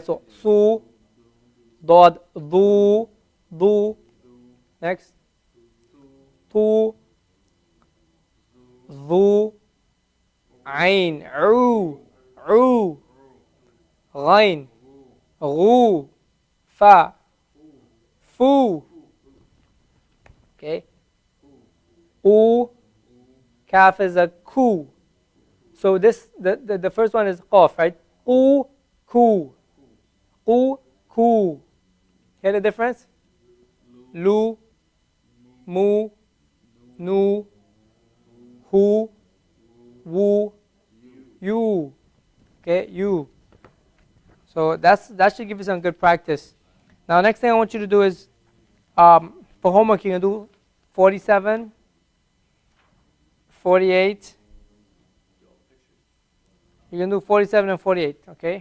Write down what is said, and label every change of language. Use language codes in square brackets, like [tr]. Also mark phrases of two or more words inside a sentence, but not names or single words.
[ar] سُ صُ، ضاد، ضُ. [en] Next, [ar] طُ، ظُ، عين، عُ، غين، غُ, فاء، فُ. [en] Okay. U, kaf is a ku. So this the first one is qaf, right? [ar] أُ، قُ. أُ، قُ. [en] Hear the difference? [ar] لُ، مُ، نُ، هُ، وُ, [en] you. Okay, you. So that should give you some good practice. Now, next thing I want you to do is, for homework, you can do 47, 48. You can do 47 and 48, okay?